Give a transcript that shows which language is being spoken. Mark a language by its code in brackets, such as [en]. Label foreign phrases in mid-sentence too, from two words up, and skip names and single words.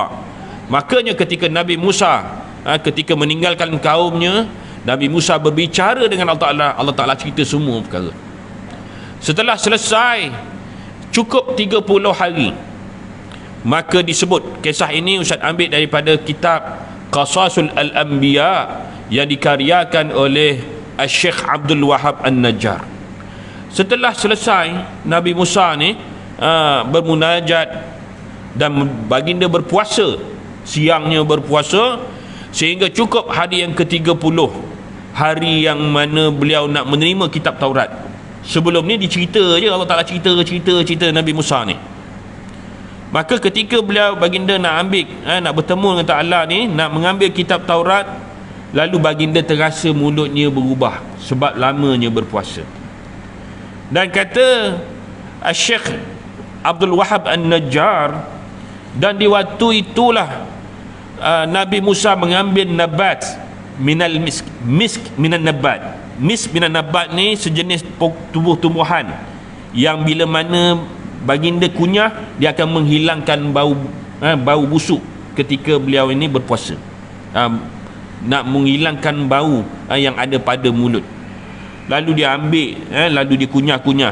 [ms] Makanya ketika Nabi Musa ketika meninggalkan kaumnya, Nabi Musa berbicara dengan Allah Ta'ala cerita semua perkara. Setelah selesai cukup 30 hari, maka disebut, kisah ini Ustaz ambil daripada kitab Qasasul Al-Anbiya yang dikaryakan oleh Syekh Abdul Wahab An-Najjar. Setelah selesai Nabi Musa ni bermunajat dan baginda berpuasa, siangnya berpuasa sehingga cukup hari yang ke-30, hari yang mana beliau nak menerima kitab Taurat. Sebelum ni dicerita je, Allah Ta'ala cerita Nabi Musa ni. Maka ketika beliau baginda nak ambil, nak bertemu dengan Ta'ala ni, nak mengambil kitab Taurat, lalu baginda terasa mulutnya berubah sebab lamanya berpuasa. Dan kata Syekh Abdul Wahab An-Najjar, dan di waktu itulah Nabi Musa mengambil [ar] نبات من المسك من نبات. مسك من نبات [ms] ni sejenis tumbuh-tumbuhan yang bila mana baginda kunyah, dia akan menghilangkan bau busuk ketika beliau ini berpuasa. Nak menghilangkan bau yang ada pada mulut. Lalu dia ambil, lalu dikunyah-kunyah.